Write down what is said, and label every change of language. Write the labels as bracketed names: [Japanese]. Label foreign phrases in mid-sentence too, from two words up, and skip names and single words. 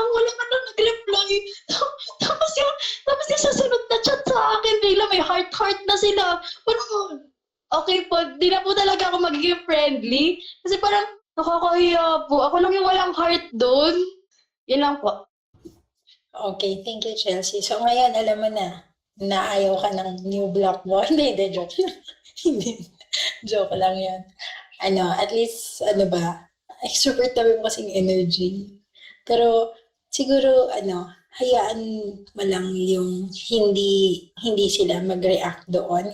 [Filipino] Wala man lang nag-reply. Tapos yung susunod na chat sa akin, bigla may heart na sila. Parang, okay po, di na po talaga ako magiging friendly. Kasi parang, nakakahiya po. Ako lang yung walang heart doon. Yun lang po. [English] Okay, thank you, Chelsea. [Filipino] So ngayon, alam mo na ayaw ka ng [English] new block [Filipino] mo. Hindi, joke lang. Hindi. Joke lang yan. At least, extrovert naman kasing energy. Pero, siguro, hayaan mo lang yung hindi sila mag-react doon.